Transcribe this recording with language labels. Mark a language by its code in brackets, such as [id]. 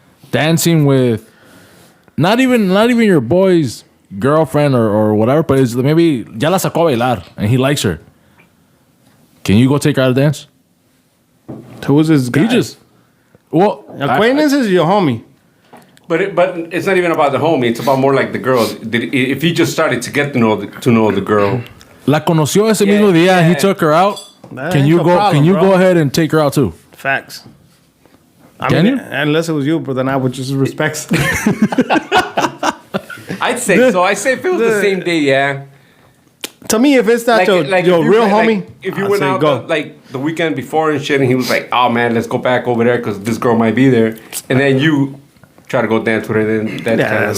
[en] Dancing with not even your boy's girlfriend or whatever, but it's maybe ya la sacó a bailar and he likes her. Can you go take her out to dance? Who is this guy? Acquaintance is your homie. But it's not even about the homie. It's about more like the girl. If he just started to get to know the girl. [es] La conoció ese mismo día [en] and he took her out. Can you go ahead and take her out too? Facts. Can you? Unless it was you, but then I would just respect. I'd say so. I say if it was the same day, yeah. To me, if it's not your real homie, if you went out the weekend before and shit, and he was like, "Oh man, let's go back over there because this girl might be there," and then you try to go dance with her, then that's